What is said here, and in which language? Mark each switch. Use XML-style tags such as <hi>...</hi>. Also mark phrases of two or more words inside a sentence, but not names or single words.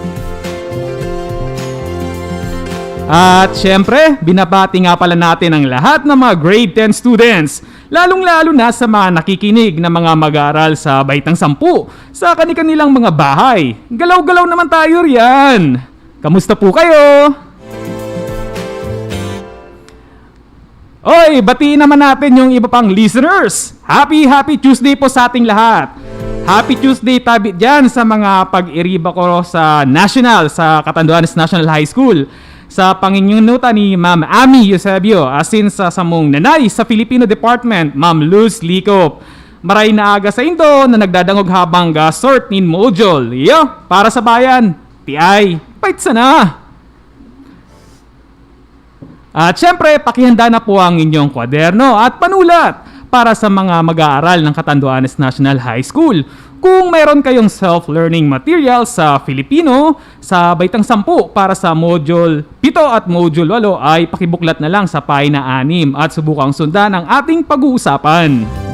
<tl>At syempre, binabati nga pala natin ang lahat ng mga</tl> <en>grade 10 students,</en> <tl>lalong-lalo na sa mga nakikinig na mga mag-aaral sa Baitang 10 sa kanilang mga bahay. Galaw-galaw naman tayo riyan. Kamusta po kayo? Oy, batiin naman natin yung iba pang listeners.</tl> <en>Happy Tuesday</en> <tl>po sa ating lahat.</tl> <en>Happy Tuesday</en> <bik>tabi dyan sa mga pag-iriba ko sa National, sa Catanduanes National High School. Sa panginunutan ni Ma'am Ami Eusebio, asin sa samong nanay sa Filipino Department, Ma'am Luz Licop. Maray na aga sa indo na nagdadangog habang sort nin module. Iyo, para sa bayan. Tiay, pait sana.</bik> <tl>At syempre, pakihanda na po ang inyong kwaderno at panulat para sa mga mag-aaral ng Catanduanes National High School. Kung mayroon kayong</tl> <en>self-learning material</en> <tl>sa Filipino, sa Baitang 10 para sa Module 7 at Module 8 ay pakibuklat na lang sa pahina 6 at subukang sundan ang ating pag-uusapan.</tl>